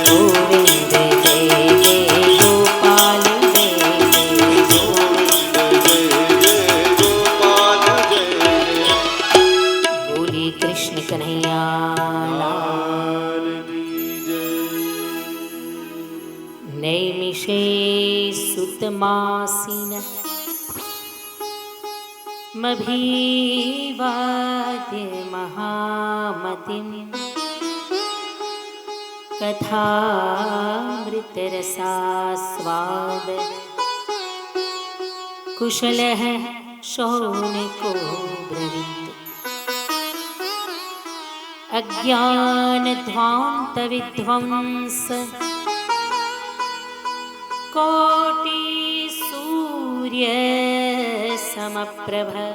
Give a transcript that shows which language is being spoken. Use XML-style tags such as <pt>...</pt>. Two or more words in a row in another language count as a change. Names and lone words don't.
<hi>गोविंद जय जय गोपाल जय जय गोविंद जय जय गोपाल जय जय बोली कृष्ण कन्हैया लाल की जय</hi> <sa>नैमिषे सुतमासीन मभीवाद्य महामतिम् कथामृतरसास्वाद कुशलः शौनको ब्रवीत् अज्ञानध्वान्तविध्वंस कोटिसूर्यसमप्रभ</sa>